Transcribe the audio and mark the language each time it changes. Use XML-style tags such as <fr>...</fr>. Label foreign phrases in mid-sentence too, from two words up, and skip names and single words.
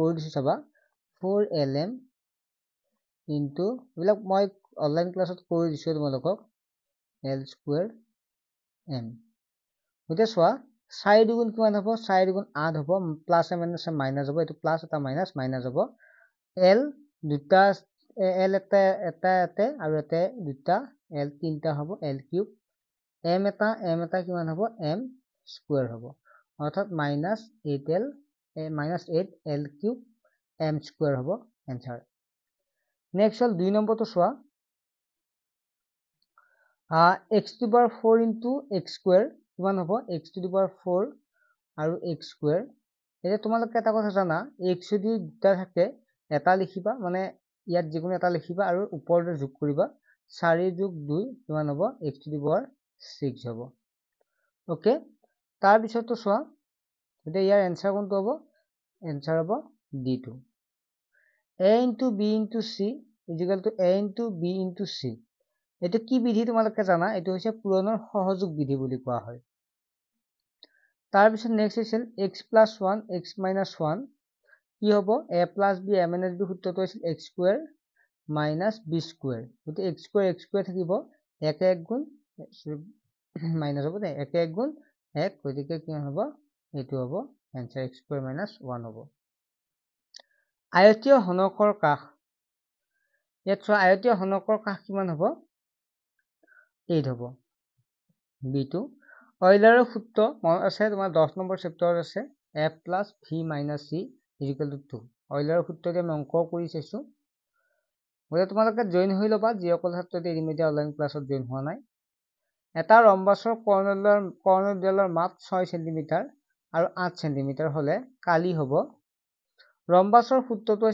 <as>কৰি দিছো চাবা 4lm into এইবিলাক মই অনলাইন ক্লাছত কৰি দিছো তোমালোকক</as> <en>l square m</en> <as>গতিকে চোৱা 4 দুগুণ কিমান হ'ব 4 দুগুণ 8 হ'ব</as> <en>plus minus minus</en> <as>হ'ব এটো প্লাছ এটা মাইনাছ হ'ব l দুটা l এটা আৰু এটা দুটা l তিনটা হ'ব</as> <en>l cube m</en> <as>এটা কিমান হ'ব</as> <en>m square</en> <as>হ'ব অৰ্থাৎ</as> <en>-8l cube m square</en> <as>হ'ব</as> <en>answer next</en> <as>হল 2 নম্বৰটো চোৱা</as> <en>x to the power 4 into x square</en> <as>কিমান হ'ব</as> <en>x to the power 4</en> <as>আৰু</as> <en>x square</en> <as>এতিয়া তোমালোকে এটা কথা জানা x যদি দুটা থাকে এটা লিখিবা মানে ইয়াত যিকোনো এটা লিখিবা আৰু ওপৰতে যোগ কৰিবা 4 যোগ 2 কিমান হ'ব</as> <en>x to the power 6</en> <as>হ'ব ওকে তাৰ পিছতো চোৱা এতিয়া ইয়াৰ এনসাৰ কোনটো হ'ব এনসাৰ হ'ব d2</as> <en>a into b into c is equal to a into b into c</en> <as>এটো কি বিধি তোমালোকে জানা এটো হৈছে পূৰণৰ সহযোগ বিধি বুলি কোৱা হয় তাৰ পিছত নেক্সট আছিল</as> <en>x plus 1 x minus 1</en> <as>কি হ'ব</as> <en>a plus b a minus b</en> <as>সূত্ৰটো আছিল</as> <en>x square minus b square</en> <as>গতি</as> <en>x square</en> <as>থাকিব 1 1 গুণ মাইনাস হ'ব দে 1 1 গুণ 1 গতিকে কি হ'ব এটো হ'ব</as> <en>answer x square minus 1</en> <as>হ'ব আয়তীয় হনকৰ কাষ ইয়াত চোৱা আয়তীয় হনকৰ কাষ কিমান হ'ব 8 হ'ব b2 অইলাৰৰ সূত্ৰ আছে তোমাৰ 10 নম্বৰ চেপ্টাৰত আছে</as> <en>f plus v minus c is equal to 2</en> <as>অইলাৰৰ সূত্ৰতে আমি অংক কৰি চাইছো গতিকে তোমালোকে জয়েন হৈ লবা যিসকল ছাত্ৰতে</as> <en>immediate online class</en> <as>জয়েন হোৱা নাই এটা ৰম্বাসৰ কৰ্ণডালৰ মাপ 6 সেমি আৰু 8 সেমি হলে কালি হ'ব ৰম্বাসৰ সূত্ৰটো</as>